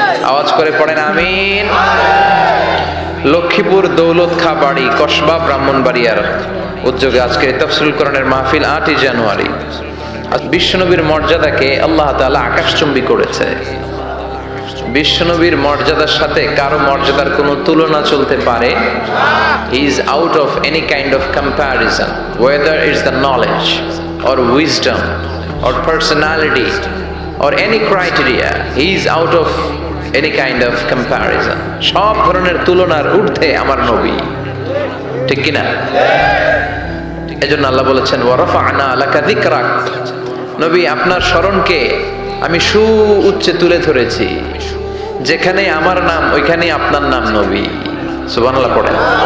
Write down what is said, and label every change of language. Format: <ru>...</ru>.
<bn>আওয়াজ করে পড়েন আমিন। লক্ষ্মীপুর দৌলত খা বাড়ি কসবা ব্রাহ্মণবাড়িয়ার উদ্যোগে আজকে তাফসীরুল কোরআনের মাহফিল 8ই জানুয়ারি। আজ বিশ্বনবীর মর্যাদাকে আল্লাহ তাআলা আকাশচুম্বী করেছে। বিশ্বনবীর মর্যাদার সাথে কারো মর্যাদার কোনো তুলনা চলতে পারে?</bn> <en>He is out of any kind of comparison, whether it's the knowledge or wisdom or personality or any criteria. He is out of any kind of comparison.</en> <bn>সব ধরনের তুলনার ঊর্ধ্বে আমার নবী, ঠিক কিনা? এজন্য আল্লাহ বলেছেন ওয়ারাফা'না লাকা যিকরাক, নবী আপনার স্মরণকে আমি সুউচ্চে তুলে ধরেছি। যেখানে আমার নাম ওইখানে আপনার নাম নবী। সুবহানাল্লাহ পড়েন।</bn>